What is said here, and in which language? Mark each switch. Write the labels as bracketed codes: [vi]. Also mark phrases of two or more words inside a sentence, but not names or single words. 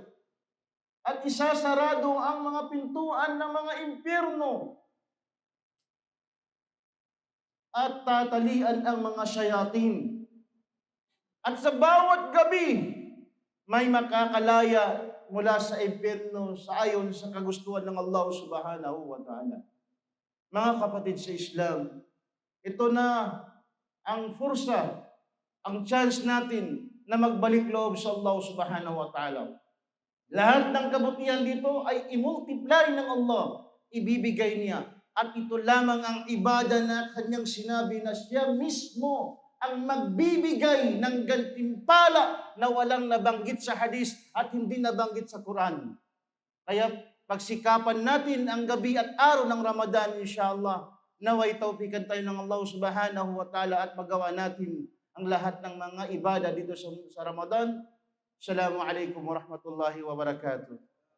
[tl] At isasarado ang mga pintuan ng mga impyerno. At tatalian ang mga syayatin. At sa bawat gabi, may makakalaya mula sa impyerno sa ayon sa kagustuhan ng Allah [ar] سبحانه وتعالى. [tl] Mga kapatid sa Islam, ito na ang fursa, ang chance natin na magbalik loob sa Allah [ar] سبحانه وتعالى. [tl] Lahat ng kabutihan dito ay i-multiply ng Allah, ibibigay niya. At ito lamang ang ibada na kanyang sinabi na siya mismo ang magbibigay ng gantimpala na walang nabanggit sa hadis at hindi nabanggit sa Quran. Kaya pagsikapan natin ang gabi at araw ng Ramadan, inshallah, naway tawfikan tayo ng Allah [ar] سبحانه وتعالى [tl] at magawa natin ang lahat ng mga ibada dito sa Ramadan. [ar] السلام عليكم ورحمة الله وبركاته.